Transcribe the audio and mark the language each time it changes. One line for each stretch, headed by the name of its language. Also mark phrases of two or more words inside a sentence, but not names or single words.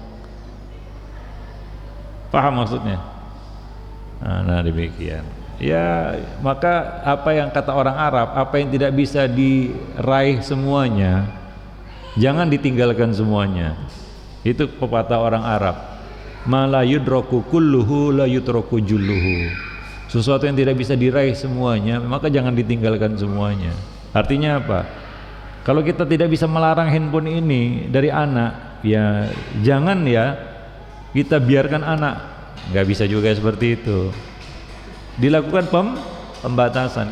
Indonesian: Paham maksudnya? Nah, demikian. Ya, maka apa yang kata orang Arab, apa yang tidak bisa diraih semuanya, jangan ditinggalkan semuanya. Itu pepatah orang Arab.
Arabic: ما لا يدرك كله لا يترك جله.
Indonesian: Sesuatu yang tidak bisa diraih semuanya, maka jangan ditinggalkan semuanya. Artinya apa? Kalau kita tidak bisa melarang handphone ini dari anak, ya jangan ya kita biarkan anak. Nggak bisa juga seperti itu. Dilakukan pembatasan.